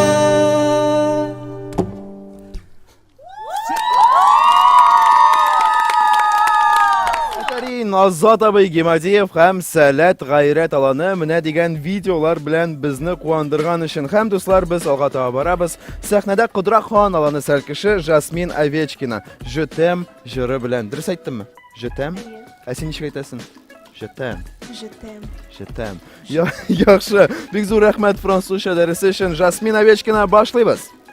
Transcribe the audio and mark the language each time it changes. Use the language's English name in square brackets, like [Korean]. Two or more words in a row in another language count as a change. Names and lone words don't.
[Tatar] Азат абый Гимадиев һәм Сәләт Гайрәт аланы менә дигән видеолар белән безне куандырган өчен һәм дуслар, без алга таба барабыз. Сәхнәдә Кудрак хан аланы сәлкеше Жасмин Овечкина Je t'aime җыры белән. Дөрес әйттемме? [French] Je t'aime. [Tatar] Ә син ничек әйтәсең? [French] Je t'aime. Je t'aime. [Tatar] Яхшы. Бик зур рәхмәт французча дәресе өчен. Жасмин Овечкина, башлыйбыз.